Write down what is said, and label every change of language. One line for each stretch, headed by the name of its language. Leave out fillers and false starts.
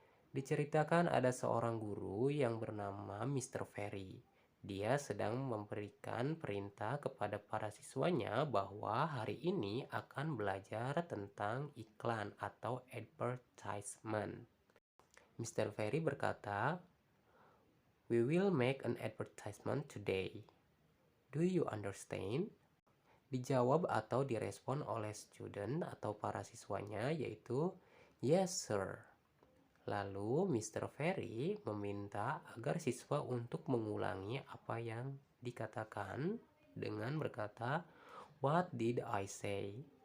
Indonesian: Diceritakan ada seorang guru yang bernama Mr. Ferry. Dia sedang memberikan perintah kepada para siswanya bahwa hari ini akan belajar tentang iklan atau advertisement.
English: Mr. Ferry
Indonesian: berkata,
English: "We will make an advertisement today. Do you understand?"
Indonesian: Dijawab atau direspon oleh student atau para siswanya yaitu,
English: "Yes, sir."
Indonesian: Lalu Mr. Ferry meminta agar siswa untuk mengulangi apa yang dikatakan dengan berkata,
English: "What did I say?"